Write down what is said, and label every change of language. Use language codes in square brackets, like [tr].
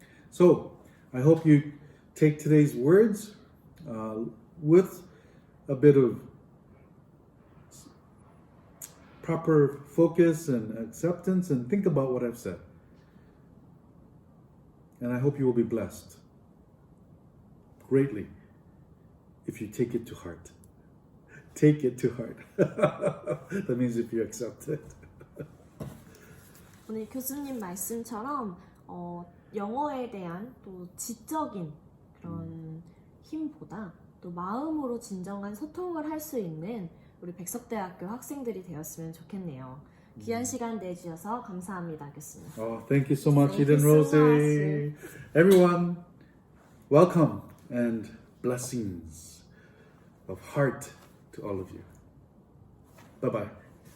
[en] So, I hope you take today's words with a bit of proper focus and acceptance and think about what I've said. And I hope you will be blessed greatly if you take it to heart. Take it to heart. That means if you accept it. [ko] 오늘 교수님 말씀처럼 영어에 대한 또 지적인 그런 힘보다 또 마음으로 진정한 소통을 할 수 있는 우리 백석대학교 학생들이 되었으면 좋겠네요. 귀한 시간 내주셔서 감사합니다, 교수님. [en] Oh, thank you so much, Thank you Eden so Rose. Everyone, welcome and blessings of heart to all of you. Bye-bye.